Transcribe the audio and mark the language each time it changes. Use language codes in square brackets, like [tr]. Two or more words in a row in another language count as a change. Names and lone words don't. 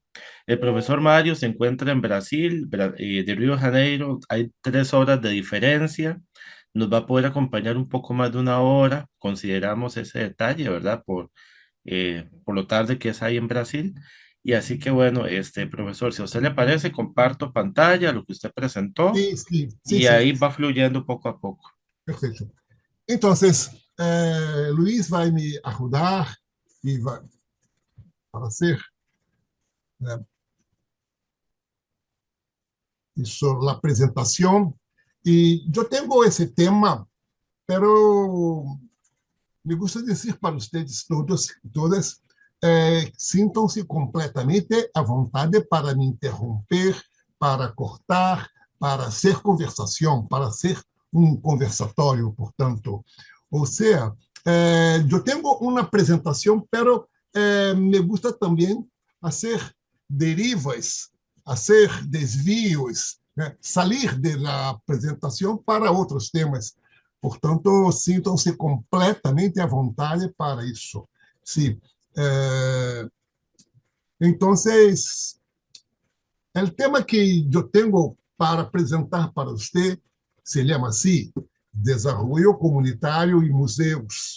[es] El profesor Mario se encuentra en Brasil, de Río de Janeiro, hay 3 horas de diferencia, nos va a poder acompañar un poco más de una hora, consideramos ese detalle, ¿verdad? Por lo tarde que es ahí en Brasil. Y así que bueno, profesor, si a usted le parece, comparto pantalla, lo que usted presentó, sí, sí, sí, y sí, ahí va fluyendo poco a poco. perfecto. Entonces, Luis [pt] vai me ajudar [es] y va a hacer eso, la presentación. Y yo tengo ese tema, pero me gusta decir para ustedes todos y todas, [pt] sintam-se completamente à vontade para me interromper, para cortar, para hacer conversação, para hacer um conversatório, portanto. Ou seja, eu tenho uma apresentação, [es] pero me gusta [pt] também fazer derivas, fazer desvios, né? Sair da apresentação para outros temas. Portanto, sintam-se completamente à vontade para isso. Sim. Então, o tema que eu tenho para apresentar para você se chama assim: Desenvolvimento Comunitário e Museus.